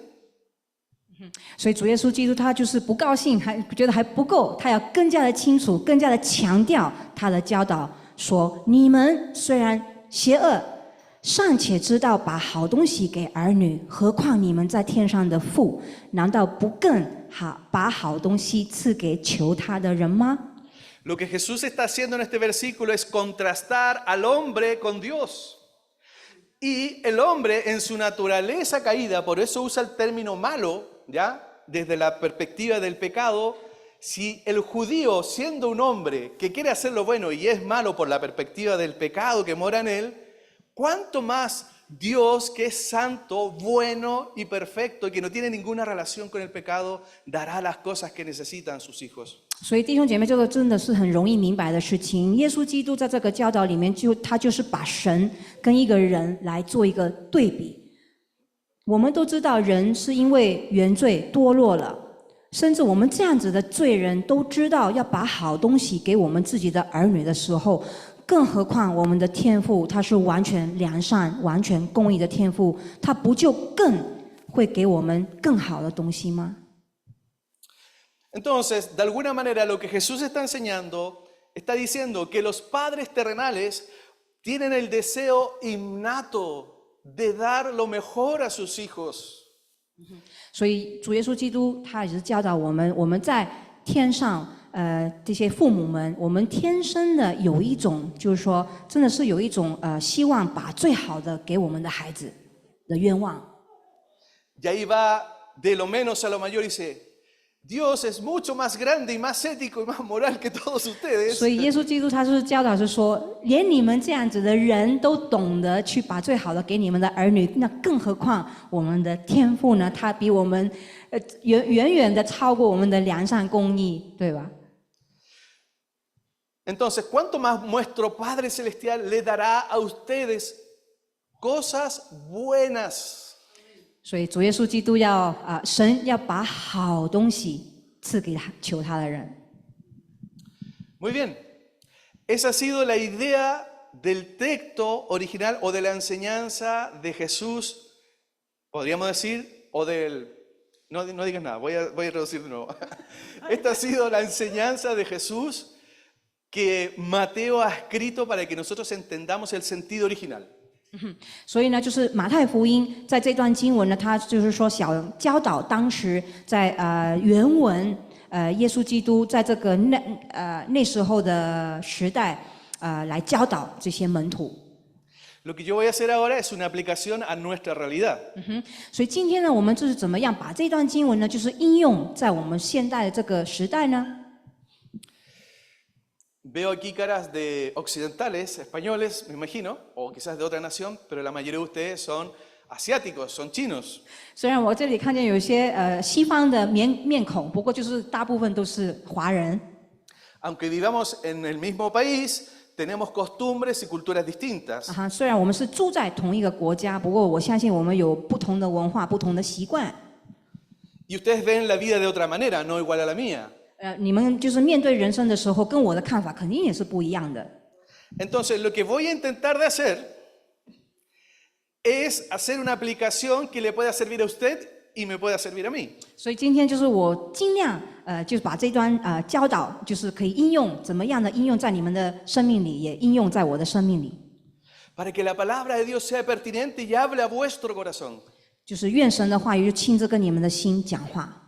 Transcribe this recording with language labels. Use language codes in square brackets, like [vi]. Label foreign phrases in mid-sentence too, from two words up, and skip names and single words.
[zh] 所以主耶稣基督他就是不高兴，还觉得还不够，他要更加的清楚，更加的强调他的教导，说你们虽然邪恶，尚且知道把好东西给儿女，何况你们在天上的父，难道不更好把好东西赐给求他的人吗？ [es] Lo que Jesús está haciendo en este versículo es contrastar al hombre con Dios. Y el hombre en su naturaleza caída, por eso usa el término malo, ¿ya? Desde la perspectiva del pecado, si el judío, siendo un hombre que quiere hacer lo bueno y es malo por la perspectiva del pecado que mora en él, ¿cuánto más Dios, que es santo, bueno y perfecto, y que no tiene ninguna relación con el pecado, dará las cosas que necesitan sus hijos? [zh] 所以弟兄姐妹，这个真的是很容易明白的事情。耶稣基督在这个教导里面，他就是把神跟一个人来做一个对比。我们都知道，人是因为原罪堕落了，甚至我们这样子的罪人都知道要把好东西给我们自己的儿女的时候，更何况我们的天父，他是完全良善、完全公义的天父，他不就更会给我们更好的东西吗？ [es] Entonces, de alguna manera, lo que Jesús está enseñando, está diciendo que los padres terrenales tienen el deseo innato de dar lo mejor a sus hijos. [zh] 所以主耶稣基督他也是教导我们，我们在天上，这些父母们，我们天生的有一种，就是说，真的是有一种希望把最好的给我们的孩子的愿望。 [es] Y ahí va de lo menos a lo mayor y dice: Dios es mucho más grande y más ético y más moral que todos ustedes. [zh] 所以耶稣基督他是教导是说，连你们这样子的人都懂得去把最好的给你们的儿女，那更何况我们的天父呢？他比我们远远的超过我们的良善公义，对吧？ [es] Entonces, ¿cuánto más nuestro Padre Celestial le dará a ustedes cosas buenas? [zh] 所以主耶稣基督要神要把好东西赐给他求他的人。 [es] Muy bien, esa ha sido la idea del texto original o de la enseñanza de Jesús, podríamos decir, o del... No digas nada, voy a traducir de nuevo. Esta ha sido la enseñanza de Jesús que Mateo ha escrito para que nosotros entendamos el sentido original. [zh] 所以呢，就是马太福音在这段经文呢，他就是说教导当时在原文耶稣基督在这个那时候的时代来教导这些门徒。 [es] Lo que yo voy a hacer ahora es una aplicación a nuestra realidad. [zh] 所以今天呢，我们就是怎么样把这段经文呢，就是应用在我们现代的这个时代呢？ [es] Veo aquí caras de occidentales, españoles, me imagino, o quizás de otra nación, pero la mayoría de ustedes son asiáticos, son chinos. [zh] 虽然我这里看见有一些西方的面孔，不过就是大部分都是华人。 [es] Aunque vivamos en el mismo país, tenemos costumbres y culturas distintas. [zh] 虽然我们是住在同一个国家，不过我相信我们有不同的文化、不同的习惯。 [es] Y ustedes ven la vida de otra manera, no igual a la mía. [zh] 你们就是面对人生的时候，跟我的看法肯定也是不一样的。 [es] Entonces, lo que voy a intentar de hacer es hacer una aplicación que le pueda servir a usted y me pueda servir a mí. [zh] 所以今天就是我尽量就是把这段教导，就是可以应用怎么样的应用在你们的生命里，也应用在我的生命里。 [es] Para que la palabra de Dios sea pertinente y hable a vuestro corazón. [zh] 就是愿神的话语就亲自跟你们的心讲话。